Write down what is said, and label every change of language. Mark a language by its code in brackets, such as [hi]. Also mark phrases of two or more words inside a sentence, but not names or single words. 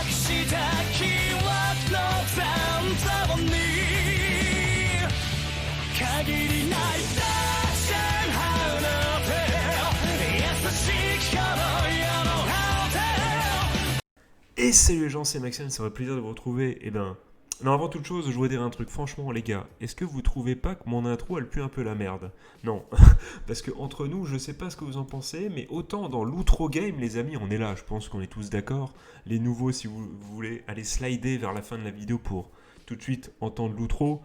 [fr] した記憶の残像に限りないダッシュハウの手優しき頃よのハウテ Et salut les gens, c'est Maxime, ça va plaisir de vous retrouver. Non, avant toute chose, je voudrais dire un truc. Franchement, les gars, est-ce que vous trouvez pas que mon intro, elle pue un peu la merde? Non, parce que entre nous, je sais pas ce que vous en pensez, mais autant dans l'outro game, les amis, on est là. Je pense qu'on est tous d'accord. Les nouveaux, si vous voulez, aller slider vers la fin de la vidéo pour tout de suite entendre l'outro.